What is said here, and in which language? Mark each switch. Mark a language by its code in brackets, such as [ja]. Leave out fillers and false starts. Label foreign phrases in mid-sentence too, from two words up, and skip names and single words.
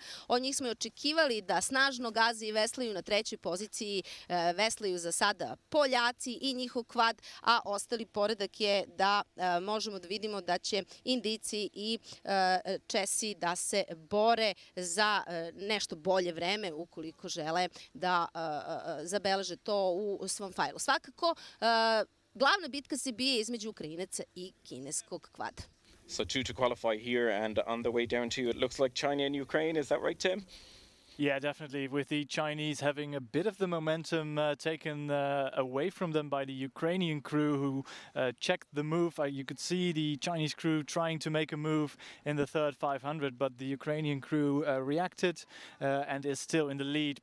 [sr] Od njih smo i očekivali da snažno gaze i veslaju. Na trećoj poziciji veslaju za sada Poljaci i njihov kvad, a ostali poredak je da možemo da vidimo da će Indijci i Česi da se bore za nešto bolje vreme ukoliko žele da zabeleže to u svom fajlu. Svakako, glavna bitka se bije između Ukrajinaca i kineskog kvada. [en] So 2 to qualify here, and on the way down to you, it looks like China and Ukraine. Is that right, Tim? Yeah, definitely. With the Chinese having a bit of the momentum taken away from them by the Ukrainian crew, who checked the move. You could see the Chinese crew trying to make a move in the third 500, but the Ukrainian crew reacted and is still in the lead.